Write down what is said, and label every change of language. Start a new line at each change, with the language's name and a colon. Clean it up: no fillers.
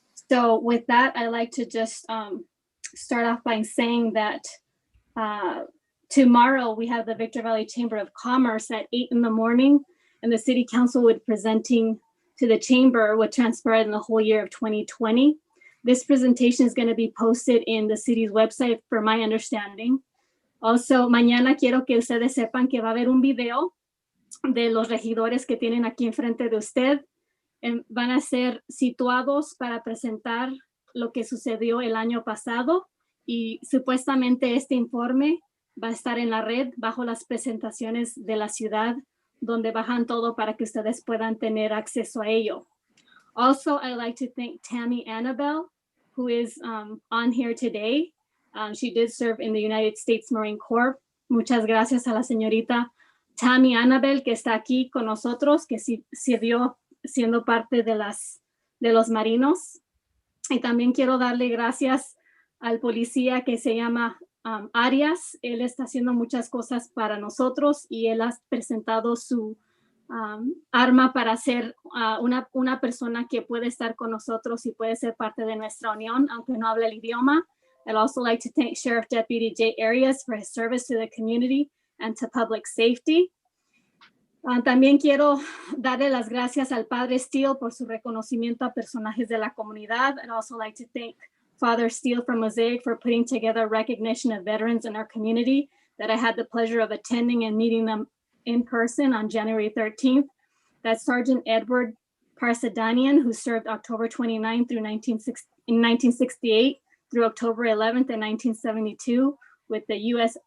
English: So with that, I'd like to just start off by saying that tomorrow we have the Victor Valley Chamber of Commerce at 8 in the morning, and the City Council would be presenting to the Chamber what transpired in the whole year of 2020. This presentation is going to be posted in the city's website, for my understanding.
Spanish: Also, mañana quiero que ustedes sepan que va a haber un video de los regidores que tienen aquí enfrente de usted. Van a ser situados para presentar lo que sucedió el año pasado y supuestamente este informe va a estar en la red bajo las presentaciones de la ciudad, donde bajan todo para que ustedes puedan tener acceso a ello.
English: Also, I'd like to thank Tammy Annabelle, who is on here today. She did serve in the United States Marine Corps.
Spanish: Muchas gracias a la señorita Tammy Annabelle, que está aquí con nosotros, que sirvió siendo parte de los marinos. Y también quiero darle gracias al policía que se llama Arias. Él está haciendo muchas cosas para nosotros y él ha presentado su arma para ser una persona que puede estar con nosotros y puede ser parte de nuestra unión, aunque no hable el idioma.
English: I'd also like to thank Sheriff Deputy Jay Arias for his service to the community and to public safety.
Spanish: También quiero darle las gracias al Padre Steele por su reconocimiento a personajes de la comunidad.
English: I'd also like to thank Father Steele from Mosaic for putting together recognition of veterans in our community that I had the pleasure of attending and meeting them in person on January 13th. That's Sergeant Edward Parsadanian, who served October 29 through 1968 through October 11th in 1972 with the U.S.